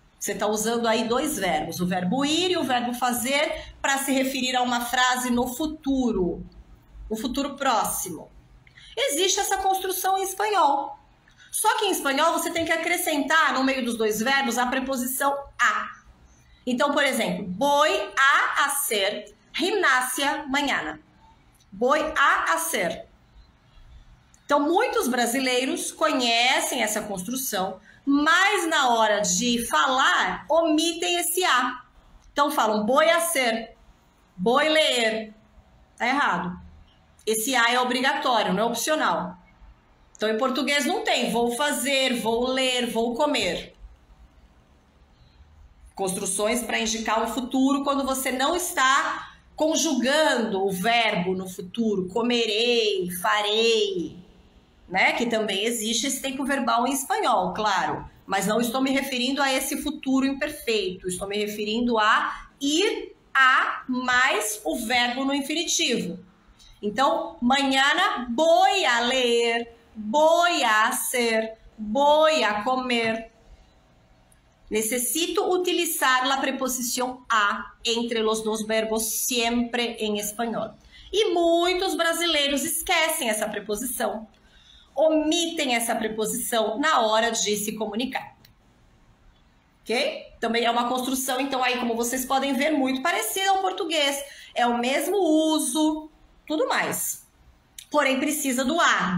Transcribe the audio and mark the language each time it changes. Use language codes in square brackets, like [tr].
[pt] Você está usando aí 2 verbos, o verbo ir e o verbo fazer, para se referir a uma frase no futuro. No futuro próximo. Existe essa construção em espanhol. Só que em espanhol você tem que acrescentar no meio dos 2 verbos a preposição a. Então, por exemplo, [es] voy a hacer gimnasia mañana. Voy a hacer. [pt] Então, muitos brasileiros conhecem essa construção, mas na hora de falar, omitem esse a. Então, falam [es] voy a hacer, voy leer. [pt] Tá errado. Esse a é obrigatório, não é opcional. Então, em português não tem vou fazer, vou ler, vou comer. Construções para indicar o futuro quando você não está conjugando o verbo no futuro. Comerei, farei, né? Que também existe esse tempo verbal em espanhol, claro. Mas não estou me referindo a esse futuro imperfeito. Estou me referindo a ir a mais o verbo no infinitivo. [es] Então, mañana voy a leer, voy a hacer, voy a comer. Necesito utilizar la preposición a entre los 2 verbos siempre en español. [pt] E muitos brasileiros esquecem essa preposição, omitem essa preposição na hora de se comunicar. Ok? Também é uma construção, então aí como vocês podem ver, muito parecida ao português. É o mesmo uso, tudo mais. Porém precisa do a.